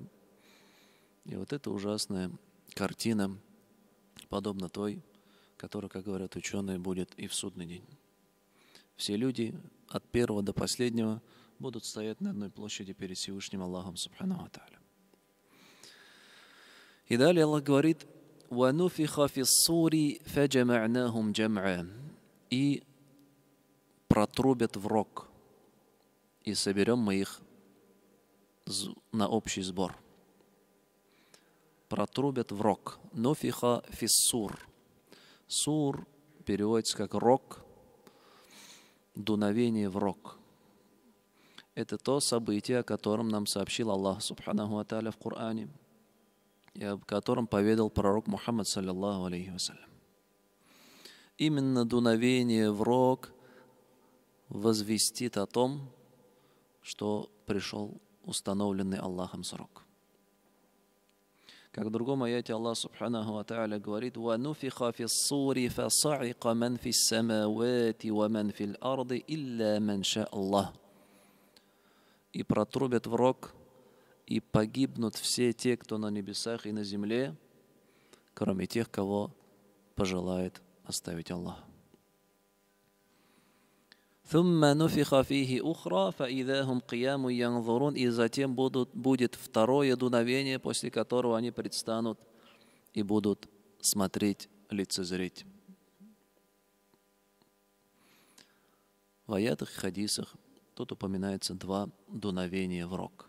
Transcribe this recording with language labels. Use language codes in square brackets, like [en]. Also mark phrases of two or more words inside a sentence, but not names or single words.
[ru] И вот эта ужасная картина, подобно той, которая, как говорят ученые, будет и в судный день. Все люди от первого до последнего будут стоять на одной площади перед Всевышним Аллахом [ar] سبحانه وتعالى. [ru] И далее Аллах говорит: [ar] وَنُفِخَ فِي الصُّورِ فَجَمَعْنَاهُمْ جَمْعًا. [ru] И протрубят в рог, и соберем мы их на общий сбор. Протрубят в рог. [ar] «نفخ في الصور». [ru] Сур переводится как рог, дуновение в рог. Это то событие, о котором нам сообщил Аллах [ar] سبحانه وتعالى [ru] в Коране, и об котором поведал пророк Мухаммад, [ar] صلى الله عليه وسلم. [ru] Именно дуновение в рог возвестит о том, что пришел установленный Аллахом срок. Как в другом аяте Аллах [ar] سبحانه وتعالى говорит: وَنُفِخَ فِي الصُّورِ فَصَعِقَ مَنْ فِي السَّمَاوَاتِ وَمَنْ فِي الْأَرْضِ إِلَّا مَنْ شَاءَ اللَّهُ. [ru] И протрубят в рог, и погибнут все те, кто на небесах и на земле, кроме тех, кого пожелает оставить Аллах. [ar] ثُمَّ نُفِخَ فِيهِ أُخْرَى فَإِذَا هُمْ قِيَامٌ يَنْظُرُونَ. [ru] И затем будет второе дуновение, после которого они предстанут и будут смотреть, лицезреть. В аятах и хадисах тут упоминается два дуновения в рог.